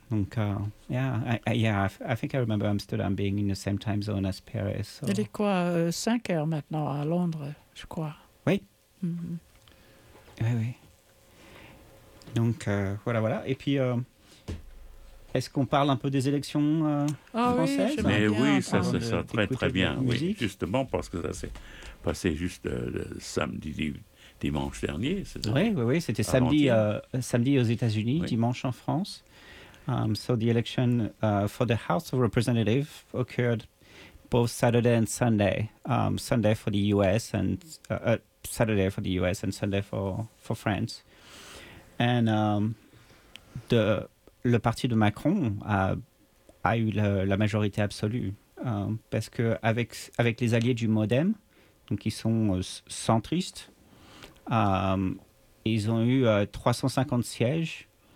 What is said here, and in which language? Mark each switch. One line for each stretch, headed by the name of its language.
English: Donc, I think I remember Amsterdam being in the same time zone as Paris. So.
French: Il est quoi, 5 heures maintenant à Londres, je crois. Oui. Mm-hmm. Oui, oui. Donc, voilà, voilà. Et puis, est-ce qu'on parle un peu des élections françaises? Oui, mais oui, ça très, très bien. Oui, justement, parce que ça s'est passé juste le samedi, dimanche dernier, c'est ça? Oui, oui, oui, c'était samedi aux États-Unis, oui. Dimanche en France.
English: So the election for the House of Representatives occurred both Saturday and Sunday. Sunday for the U.S. and Saturday for the U.S. and Sunday for France. And
French: le parti de Macron a eu la majorité absolue parce que avec les alliés du MoDem, donc ils sont centristes, ils ont eu 350 sièges.